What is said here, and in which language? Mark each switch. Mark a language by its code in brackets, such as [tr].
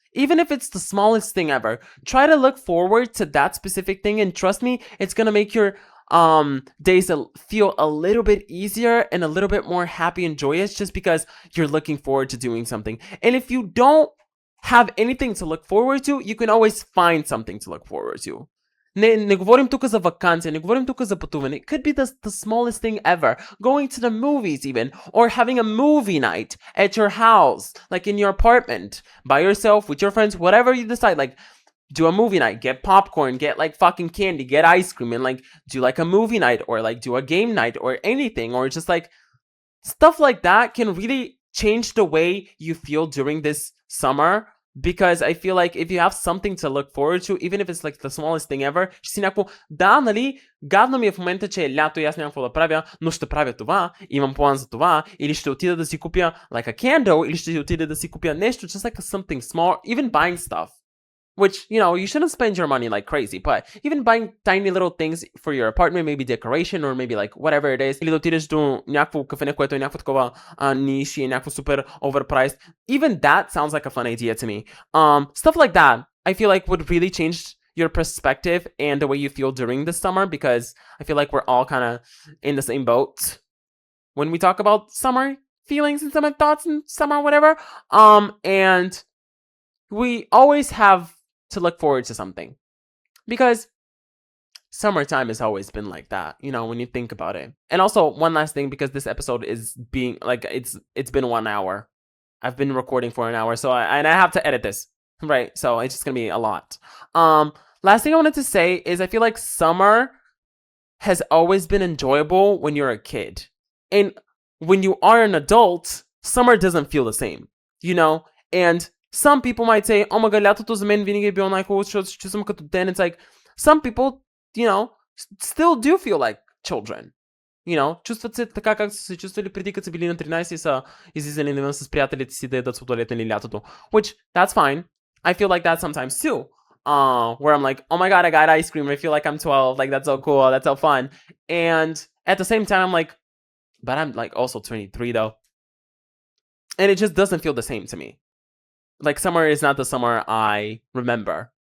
[en] Even if it's the smallest thing ever, try to look forward to that specific thing, and trust me, it's gonna make your days feel a little bit easier and a little bit more happy and joyous just because you're looking forward to doing something. And if you don't have anything to look forward to, you can always find something to look forward to. [bg] Не говорим тук за вакансия, не говорим тук за пътуване. [en] It could be the smallest thing ever. Going to the movies even. Or having a movie night at your house. Like in your apartment. By yourself, with your friends, whatever you decide. Like, do a movie night. Get popcorn. Get like fucking candy. Get ice cream. And like, do like a movie night. Or like, do a game night. Or anything. Or just like, stuff like that can really change the way you feel during this summer. Because I feel like if you have something to look forward to, even if it's like the smallest thing ever, [bg] ще си някакво, да, нали, гадно ми е в момента, че е лято и аз нямам какво да правя, но ще правя това, имам план за това, или ще отида да си купя [en] like a candle, [bg] или ще отида да си купя нещо, [en] just like something small, even buying stuff. Which, you shouldn't spend your money like crazy, but even buying tiny little things for your apartment, maybe decoration, or maybe like whatever it is, [bg] или да отидеш до някакво кафене, което е някакво такова ниш и е някакво супер [en] overpriced, even that sounds like a fun idea to me. Stuff like that, I feel like would really change your perspective and the way you feel during the summer, because I feel like we're all kind of in the same boat when we talk about summer feelings and summer thoughts and summer whatever. And we always have to look forward to something, because summertime has always been like that, when you think about it. And also one last thing, because this episode is being like, it's been 1 hour. I've been recording for an hour, so I have to edit this, right? So it's just gonna be a lot. Last thing I wanted to say is I feel like summer has always been enjoyable when you're a kid. And when you are an adult, summer doesn't feel the same, you know? And some people might say, oh my god, [bg] лятото за мен винаги е било най-хубаво, защото се чувствам като ден. [en] It's like, some people, you know, still do feel like children. You know, [bg] чувстват се така, както са се чувствали преди, като са били на 13 и са излизали навън с приятелите си да ядат сладолет или лятото. [en] Which, that's fine. I feel like that sometimes too. Where I'm like, oh my god, I got ice cream. I feel like I'm 12. Like, that's so cool. That's so fun. And at the same time, I'm like, but I'm like also 23 though. And it just doesn't feel the same to me. Like, summer is not the summer I remember.